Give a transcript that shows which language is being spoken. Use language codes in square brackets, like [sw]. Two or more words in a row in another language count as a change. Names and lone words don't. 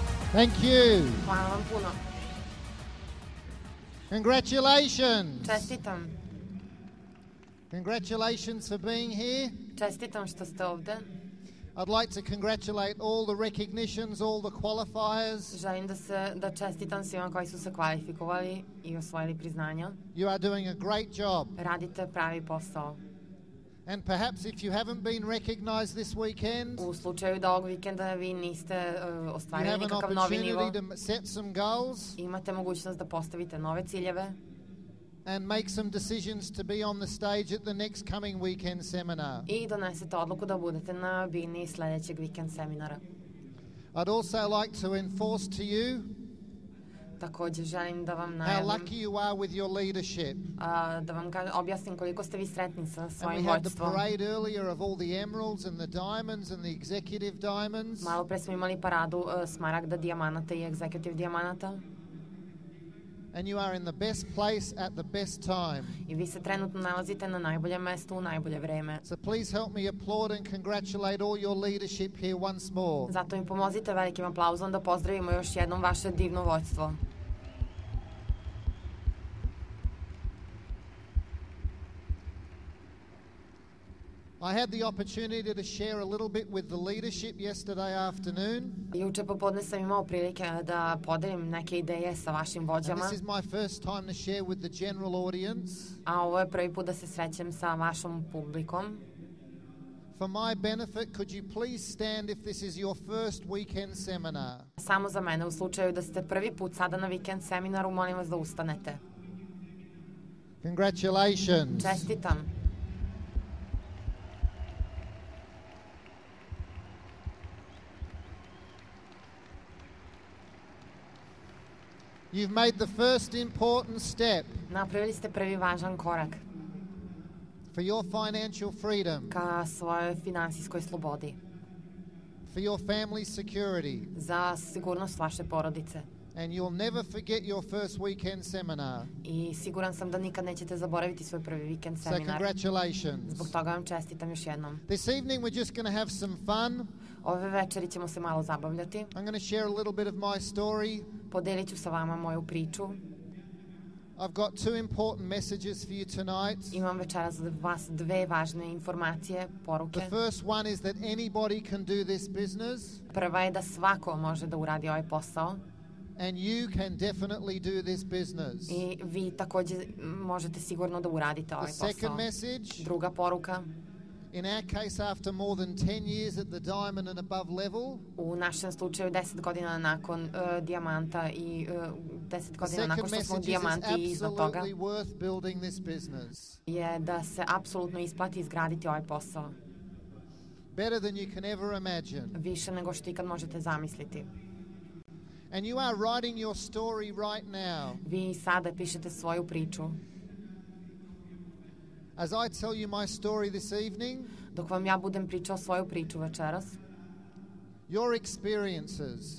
[en] Thank you. [sr] Hvala vam puno. [en] Congratulations. [sr] Čestitam. [en] Congratulations for being here. [sr] Čestitam što ste ovde. [en] I'd like to congratulate all the recognitions, all the qualifiers. [sr] Želim da čestitam svima koji su se kvalifikovali i osvojili priznanja. [en] You are doing a great job. [sr] Radite pravi posao. [en] And perhaps if you haven't been recognized this weekend, [sr] U slučaju da ovog vikenda vi niste [en] you [sr] ostvarili [en] have an [sr] nikakav novi nivo, [en] opportunity to set some goals [sr] imate mogućnost da postavite nove ciljeve [en] and make some decisions to be on the stage at the next coming weekend seminar. [sr] i donesete odluku da budete na bini sledećeg vikend seminara. [en] I'd also like to enforce to you [sr] Takođe želim da vam [en] how [sr] najavim, [en] lucky you are with your leadership. [sr] da vam objasnim koliko ste vi sretni sa [en] And [sr] svojim [en] we had the [sr] vođstvom. [en] parade earlier of all the emeralds and the diamonds and the executive diamonds. [sr] Malo pre smo imali paradu smaragda, dijamanata i executive dijamanata. [en] And you are in the best place at the best time. [sr] I vi se trenutno nalazite na najboljem mestu u najbolje vreme. [en] So please help me applaud and congratulate all your leadership here once more. [sr] Zato im pomozite velikim aplauzom da pozdravimo još jednom vaše divno vođstvo. [en] I had the opportunity to share a little bit with the leadership yesterday afternoon. [sr] Juče popodne sam imao prilike da podelim neke ideje sa vašim [en] And [sr] vođama, [en] this is my first time to share with the general audience. [sr] a ovo je prvi put da se srećem sa vašom publikom. [en] For my benefit, could you please stand if this is your first weekend seminar? [sr] Samo za mene, u slučaju da ste prvi put sada na vikend seminaru, molim vas da ustanete. [en] Congratulations. [sr] Čestitam. [en] You've made the first important step [sr] Napravili ste prvi važan korak [en] for your financial freedom, [sr] ka svojoj finansijskoj slobodi, [en] for your family security, [sr] za sigurnost vaše porodice. [en] and you'll never forget your first weekend seminar. [sr] I siguran sam da nikad nećete zaboraviti svoj prvi vikend [en] So [sr] seminar. [en] congratulations. [sr] Zbog toga vam čestitam još jednom. [en] This evening we're just going to have some fun. [sr] Ove večeri ćemo se malo zabavljati. [en] I'm going to share a little bit of my story. [sr] Podelit ću sa vama moju priču. [en] I've got two important messages for you tonight. [sr] Imam večeras za vas dve važne informacije, poruke. [en] The first one is that anybody can do this business, [sr] Prva je da svako može da uradi ovaj posao [en] and you can definitely do this business. [sr] i vi takođe možete sigurno da uradite ovaj [en] The second [sr] posao. [en] message, [sr] Druga poruka, [en] in our case, after more than 10 years at the diamond and above level, [sr] u našem slučaju 10 godina nakon dijamanta i 10 [en] the [sr] godina nakon [en] second [sr] što smo [en] message is [sr] dijamanti i [en] it's [sr] iznad toga, [en] absolutely worth building this business. [sr] je da se apsolutno isplati izgraditi ovaj posao. [en] Better than you can ever imagine. [sr] Više nego što ikad možete zamisliti. [en] And you are writing your story right now. [sr] Vi sada pišete svoju priču. [en] As I tell you my story this evening, [sr] Dok vam ja budem pričao svoju priču večeras, [en] your experiences,